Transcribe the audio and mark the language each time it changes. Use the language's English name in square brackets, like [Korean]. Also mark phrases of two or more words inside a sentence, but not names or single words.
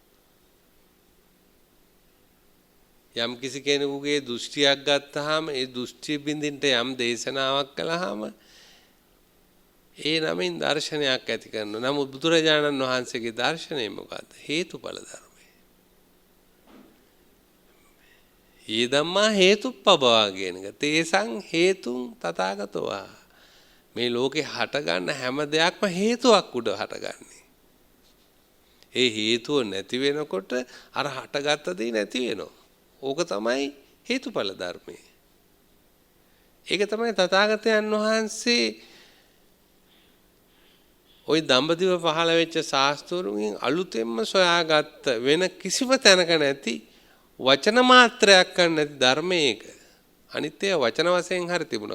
[Sinhala] යම් කිසි කෙනෙකුගේ දෘෂ්ටියක් ගත්තාම ඒ දෘෂ්ටි බින්දින්ට යම් දේශනාවක් කළාම ඒ නමින් දර්ශනයක් ඇති කරනවා. නමුත් බුදුරජාණන් වහන්සේගේ දර්ශනය මොකද්ද? හේතුඵල ධර්මය. [Pali] යේ ධම්මා හේතුප්පබවා [Sinhala] කියන එක. [Pali] තේසං හේතුං තථාගතෝ ආහ. [Sinhala] මේ ලෝකේ හට ගන්න හැම දෙයක්ම හේතුවක් උඩ හටගන්නේ. ඒ හේතුව නැති වෙනකොට අර හටගත්ත දේ නැති වෙනවා. ඕක තමයි හේතුඵල ධර්මය. ඒක තමයි තථාගතයන් වහන්සේ ওই දඹදිව පහළ වෙච්ච ශාස්ත්‍රවරුන්ගෙන් අලුතෙන්ම සොයාගත්ත වෙන කිසිම තැනක නැති වචන මාත්‍රයක් ගන්න නැති ධර්මයක අනිත්‍ය වචන වශයෙන් හරි තිබුණා.